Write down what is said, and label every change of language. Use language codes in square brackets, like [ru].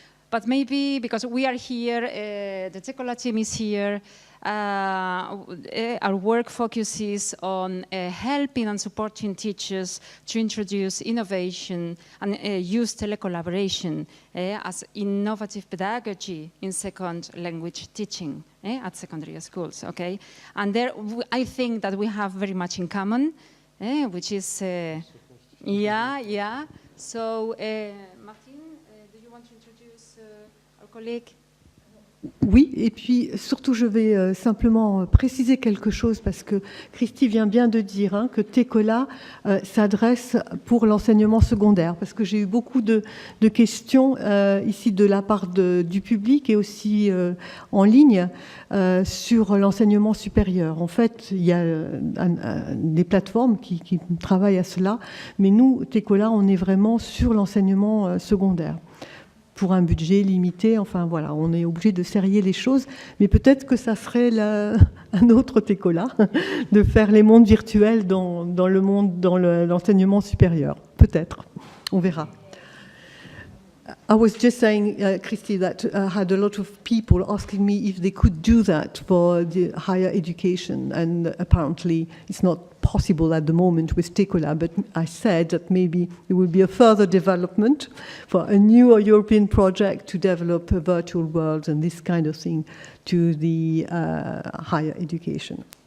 [en] But maybe because we are here, the Tekola team is here, our work focuses on helping and supporting teachers to introduce innovation and use telecollaboration as innovative pedagogy in second language teaching at secondary schools, okay? And there, I think that we have very much in common, which is, yeah. So, Martin, do you want to introduce our colleague? [fr] Oui, et puis surtout je vais simplement préciser quelque chose parce que Christy vient bien de dire que Tekola s'adresse pour l'enseignement secondaire, parce que j'ai eu beaucoup de questions ici de la part du public et aussi en ligne sur l'enseignement supérieur. En fait, il y a des plateformes qui travaillent à cela, mais nous, Tekola, on est vraiment sur l'enseignement secondaire. Pour un budget limité, enfin voilà, on est obligé de serrer les choses, mais peut-être que ça serait un autre Tekola, de faire les mondes virtuels dans le monde, dans l'enseignement supérieur. Peut-être, on verra. [en] I was just saying, Christy, that I had a lot of people asking me if they could do that for the higher education, and apparently it's not possible at the moment with Tekola, but I said that maybe there will be a further development for a new European project to develop a virtual world and this kind of thing to the higher education.